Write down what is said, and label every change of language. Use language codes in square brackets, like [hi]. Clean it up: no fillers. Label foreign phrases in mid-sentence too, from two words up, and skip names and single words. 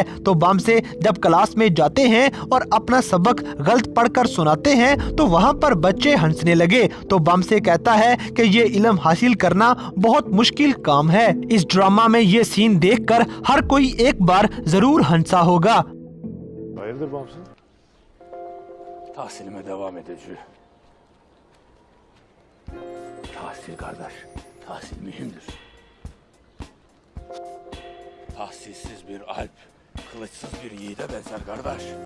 [hi] तो बामसे जब क्लास में जाते हैं और अपना सबक गलत पढ़कर सुनाते हैं तो वहाँ पर बच्चे हंसने लगे। तो बामसे कहता है कि ये इल्म हासिल करना बहुत मुश्किल काम है। इस ड्रामा में ये सीन देखकर हर कोई एक बार जरूर हंसा होगा। [tr] Tahsilime devam edeceğim. Tahsil kardeş, tahsil mühimdir. Tahsilsiz bir alp, kılıçsız bir yiğide benzer kardeş.